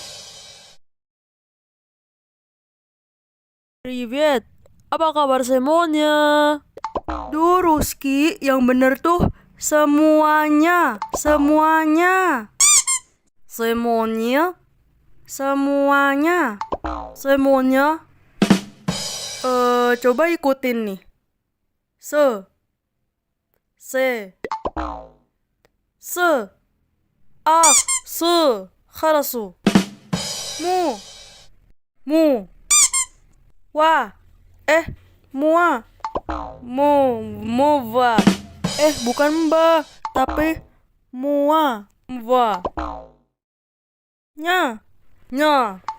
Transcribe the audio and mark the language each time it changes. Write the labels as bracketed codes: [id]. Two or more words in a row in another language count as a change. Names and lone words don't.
[id] Привет, apa kabar semuanya? Duh, Ruski, yang bener tuh semuanya. Semuanya. Semuanya? Semuanya. Semuanya? Coba ikutin nih. Se. Ah. [ru] С. Хорошо. [id] Mu. Wa. Mua. Мова. Bukan mbak, tapi mua. Мва. Nya. Ня.